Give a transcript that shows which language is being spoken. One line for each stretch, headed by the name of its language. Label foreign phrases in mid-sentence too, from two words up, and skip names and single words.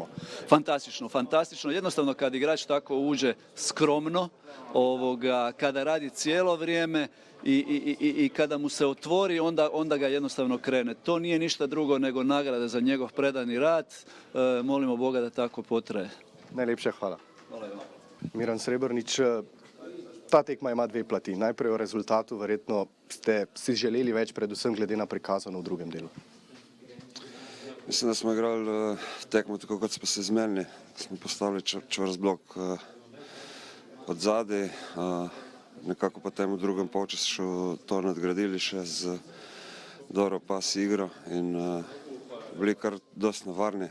Croatian: Fantastično. Jednostavno kad igrač tako uđe skromno, kada radi cijelo vrijeme i kada mu se otvori, onda ga jednostavno krene. To nije ništa drugo nego nagrada za njegov predani rad. Molimo Boga da tako potraje.
Slovenian: Najlepša hvala. Hvala vam. Miran Srebrnič, ta tekma ima dve plati. Najprej o rezultatu, verjetno ste si želeli več, predvsem glede na prikazano v drugem delu. Mislim, da smo igrali tekmo tako, kot smo se zmenili. Smo postavili čvrst blok od zadaj, nekako potem v drugem polčasu to nadgradili še z dobro pas igro in bili kar dosti nevarni.